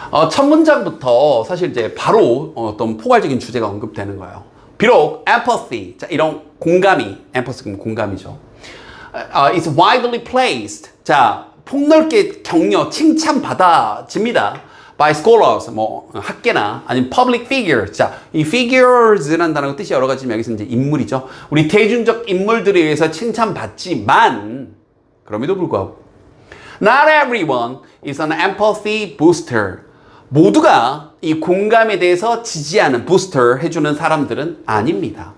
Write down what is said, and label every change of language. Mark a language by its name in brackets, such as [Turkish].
[Korean] 첫 문장부터 사실 이제 바로 어떤 포괄적인 주제가 언급되는 거예요. 비록 empathy, 자, 이런 공감이, empathy 공감이죠. [English] is widely placed. [Korean] 자, 폭넓게 격려, 칭찬받아집니다. [English] by scholars, [Korean] 학계나 아니면 [English] public figures. [Korean] 자, 이 figures라는 단어가 뜻이 여러 가지지만 여기서 이제 인물이죠. 우리 대중적 인물들에 의해서 칭찬받지만, 그럼에도 불구하고 [English] not everyone is an empathy booster. [Korean] 모두가 이 공감에 대해서 지지하는, 부스터 해주는 사람들은 아닙니다.